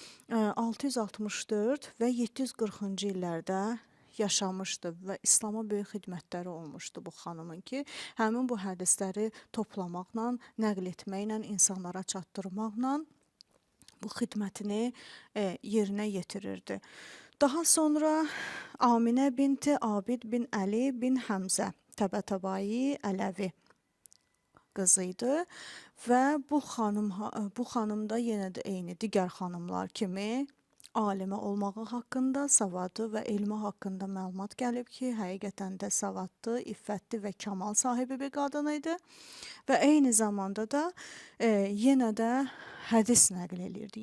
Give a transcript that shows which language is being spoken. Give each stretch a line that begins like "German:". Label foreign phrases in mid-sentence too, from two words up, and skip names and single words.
Azerbaijani: 664 və 740-cı illərdə yaşamışdı və İslama böyük xidmətləri olmuşdu bu xanımın ki, həmin bu hədisləri toplamaqla, nəql etməklə, insanlara çatdırmaqla bu xidmətini yerinə yetirirdi. Daha sonra Aminə binti Abid bin Əli bin Həmzə Təbətəbai Ələvi qızı idi və bu xanım da yenə də eyni digər xanımlar kimi alimə olmağı haqqında, savadı və elmi haqqında məlumat gəlib ki, həqiqətən də savadlı, iffətli və kamal sahibi bir qadın idi və eyni zamanda da yenə də hədis nəql eləyirdi.